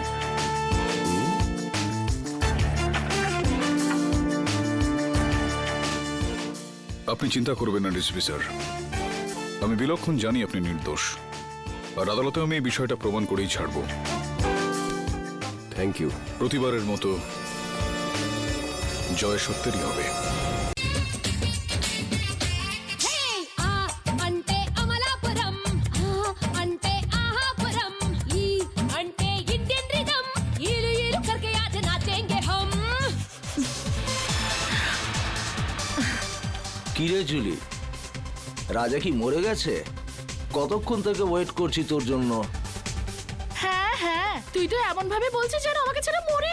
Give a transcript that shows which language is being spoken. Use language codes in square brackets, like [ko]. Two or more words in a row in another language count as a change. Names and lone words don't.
[bn] আপনি চিন্তা করবেন না [en] DCP sir, [bn] আমি বিলক্ষণ জানি আপনি নির্দোষ, আর আদালতে আমি এই বিষয়টা প্রমাণ করেই ছাড়ব। [en] thank you. [bn] প্রতিবারের মতো জয় সত্যেরই হবে। [te] అంటే అమలాపురం అంటే ఆహాపురం ఈ అంటే [en] Indian rhythm [te] ఈలు ఈలు [hi] करके आज नाचेंगे हम। [bn] কিরে জুলি, রাজা কি মরে গেছে? কতক্ষণ থেকে ওয়েট করছি তোর জন্য। হ্যাঁ হ্যাঁ, তুই তো এমন ভাবে বলছিস যেন আমাকে ছেড়ে মরেই